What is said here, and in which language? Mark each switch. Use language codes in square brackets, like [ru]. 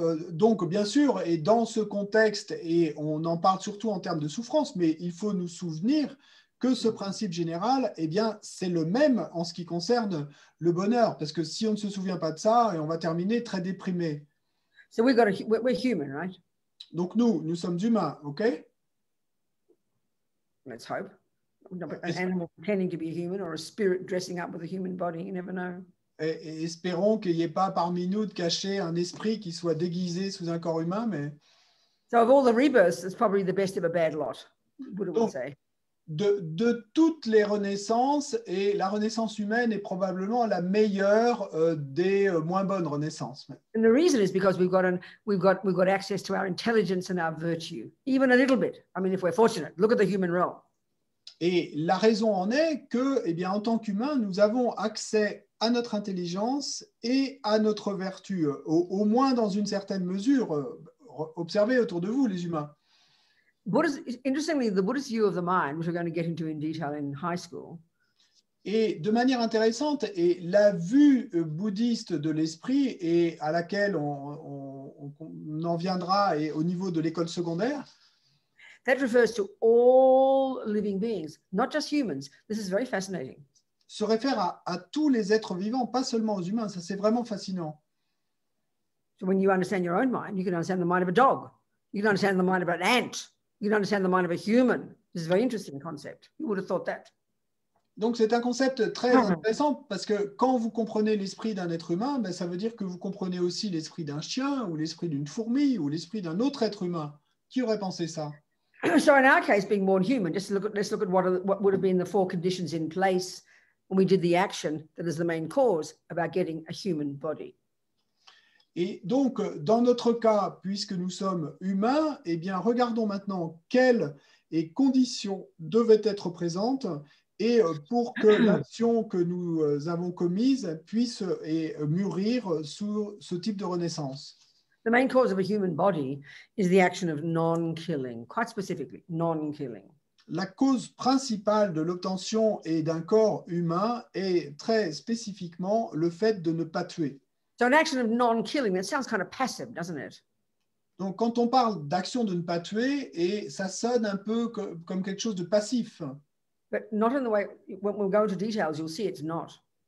[fr] Donc, bien sûr, et dans ce contexte, et on en parle surtout en termes de souffrance, mais il faut nous souvenir que ce principe général, eh bien, c'est le même en ce qui concerne le bonheur, parce que si on ne se souvient pas de ça, on va terminer très déprimé. [en] So we're human, right? [fr] Donc nous sommes humains, ok? [en] Let's hope. An animal pretending to be human or a spirit dressing up with a human body, you never know. [fr] Et espérons qu'il n'y ait pas parmi nous de cacher un esprit qui soit déguisé sous un corps humain, mais... [en] So of all the rebirths, it's probably the best of a bad lot, Buddha would say. [fr] De toutes les renaissances, et la renaissance humaine est probablement la meilleure des moins bonnes renaissances. [en] And the reason is because we've got access to our intelligence and our virtue, even a little bit. I mean, if we're fortunate, look at the human realm. [fr] Et la raison en est que, eh bien, en tant qu'humains, nous avons accès à notre intelligence et à notre vertu, au moins dans une certaine mesure. Observez autour de vous, les humains. [en] Interestingly, the Buddhist view of the mind, which we're going to get into in detail in high school, [fr] et de manière intéressante, et la vue bouddhiste de l'esprit, et à laquelle on en viendra au niveau de l'école secondaire, [en] that refers to all living beings, not just humans. This is very fascinating. [fr] Se réfère à tous les êtres vivants, pas seulement aux humains. Ça, c'est vraiment fascinant. [en] So when you understand your own mind, you can understand the mind of a dog. You can understand the mind of an ant. You can understand the mind of a human. This is a very interesting concept. You would have thought that. [fr] Donc, c'est un concept très intéressant parce que quand vous comprenez l'esprit d'un être humain, ben, ça veut dire que vous comprenez aussi l'esprit d'un chien ou l'esprit d'une fourmi ou l'esprit d'un autre être humain. Qui aurait pensé ça? [en] So in our case, being born human, let's look at what would have been the four conditions in place when we did the action that is the main cause about getting a human body. [fr] Et donc, dans notre cas, puisque nous sommes humains, eh bien, regardons maintenant quelles conditions devaient être présentes et pour que l'action que nous avons commise puisse mûrir sous ce type de renaissance. [en] The main cause of a human body is the action of non-killing, quite specifically, non-killing. [fr] La cause principale de l'obtention d'un corps humain est très spécifiquement le fait de ne pas tuer. [en] So an action of non-killing, that sounds kind of passive, doesn't it? [fr] Donc, quand on parle d'action de ne pas tuer, et ça sonne un peu comme quelque chose de passif. [en] But not in the way, when we'll go into details, you'll see it's not.